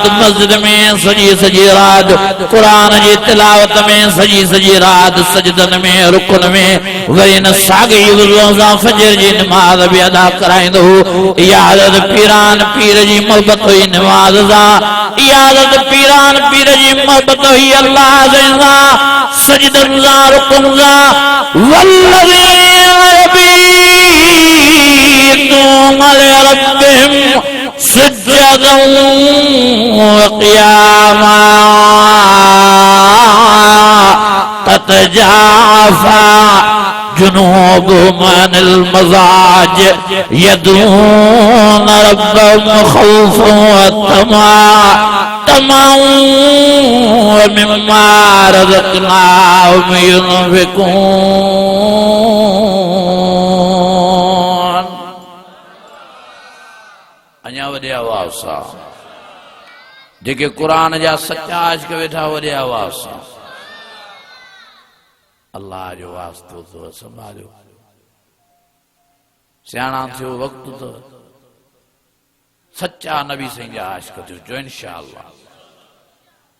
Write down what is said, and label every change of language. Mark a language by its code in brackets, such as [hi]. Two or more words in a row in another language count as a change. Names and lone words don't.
[sd] मस्जिद में सॼी रात क़ुरान जी तिलावत में सॼी रात सजदनि में रुकन में वरी न साॻी वुज़ू सां फजर जी नमाज़ बि अदा कराईंदो हो इहा हज़रत पीरान पीर जी मोहबत हुई नमाज़ सां इहा हज़रत पीरान पीर जी मोहबत हुई अल्लाह सां सजदनि सां रुकन सां वल्लज़ीना [ar] يبيتون لربهم سجدا وقياما تتجافى جنوبهم عن المضاجع يدعون ربهم خوفا وطمعا ومما رزقناهم ينفقون. [sd] अञा वॾे आवाज़ सां जेके क़ुरान जा सच्चा आशिक़ वेठा वॾे आवाज़ सां अल्लाह जो वास्तो तो संभालियो सियाणा थियो वक़्तु तो सच्चा नबी साईं जा आशिक़ थियो इंशाअल्लाह।